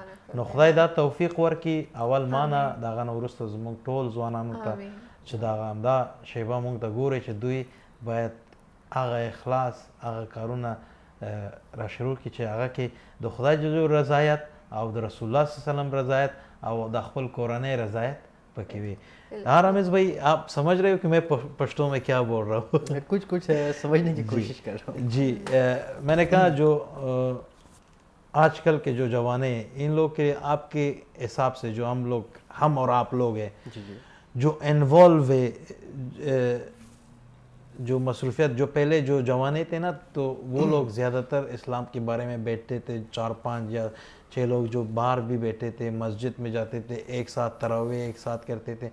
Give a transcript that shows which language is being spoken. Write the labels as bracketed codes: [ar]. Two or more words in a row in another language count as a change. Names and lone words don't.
[ps] نو خدای دا توفیق ورکړي اول ما نه, د هغه نه وروسته زموږ ټول ځوانانو ته چې دا شیبه موږ ته ګوري چې دوی باید هغه اخلاص, هغه کارونه را شروع کړي چې هغه کې د خدای جل رضایت او د رسول الله [ar] صلی الله علیه وسلم [ps] رضایت او د خپل کورنۍ رضایت پکې وي. [ur] ہاں رامز بھائی, آپ سمجھ رہے ہو کہ میں پشتو میں کیا بول رہا ہوں؟ کچھ سمجھنے کی کوشش کر رہا ہوں. جی, میں نے کہا جو آج کل کے جو جوانے ہیں ان لوگ کے آپ کے حساب سے جو ہم اور آپ لوگ ہیں جو انوالو ہے, جو مصروفیت, جو پہلے جو جوانے تھے نا تو وہ لوگ زیادہ تر اسلام کے بارے میں بیٹھتے تھے, 4-5 یا 6 لوگ جو باہر بھی بیٹھے تھے, مسجد میں جاتے تھے, ایک ساتھ تراویح ایک ساتھ کرتے تھے.